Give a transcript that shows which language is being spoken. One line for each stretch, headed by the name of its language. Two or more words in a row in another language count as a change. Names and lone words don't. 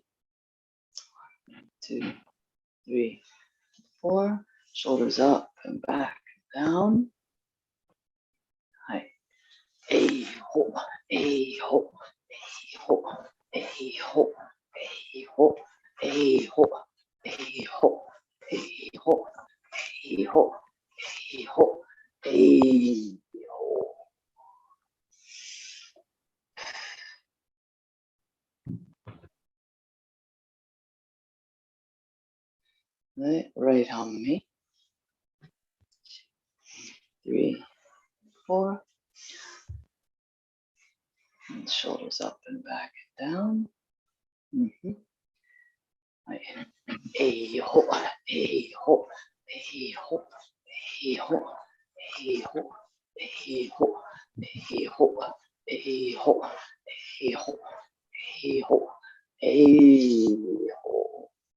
English: 1, 2, 3, 4. Shoulders up and back, down. Hi. A ho, a ho, a ho, a ho, a ho, a ho, a ho, a ho, a ho, a ho, a ho. Right on me. 3, 4. And shoulders up and back and down. Right. A ho, a ho, a ho, a ho, a ho, a ho, a ho, a ho, a ho, a ho, a ho.